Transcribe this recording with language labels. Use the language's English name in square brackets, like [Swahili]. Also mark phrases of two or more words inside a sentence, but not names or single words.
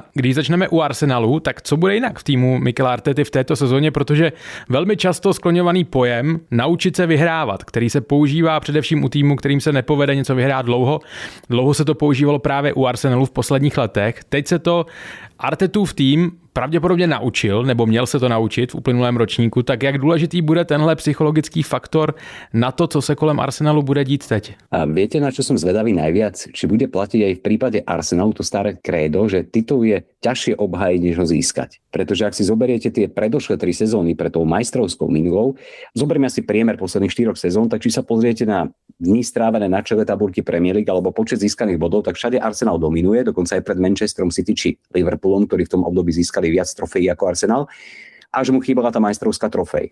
[Czech] Když začneme u Arsenalu, tak co bude jinak v týmu Mikela Artety v této sezóně, protože velmi často skloňovaný pojem naučit se vyhrávat, který se používá především u týmu, kterým se nepovede něco vyhrát dlouho. Dlouho se to používalo právě u Arsenalu v posledních letech. Teď se to Artetův tým pravděpodobně naučil, nebo měl se to naučit v uplynulém ročníku, tak jak důležitý bude tenhle psychologický faktor na to, co se kolem Arsenalu bude dít teď? [Slovak] A viete, na čo som zvedavý najviac? Či bude platiť aj v prípade Arsenalu to staré krédo, že titul je ťažšie obhájiť, než ho získať. Pretože ak si zoberiete tie predošlé 3 sezóny pre tou majstrovskou minulou, zoberieme si priemer posledných 4 sezón, tak či sa pozriete na dní strávené na čele tabulky Premier League alebo počet získaných bodov, tak všade Arsenal dominuje, dokonca aj pred Manchesterom City či Liverpoolom, ktorí v tom období získali viac trofejí ako Arsenal, a že mu chýbala tá majstrovská trofej.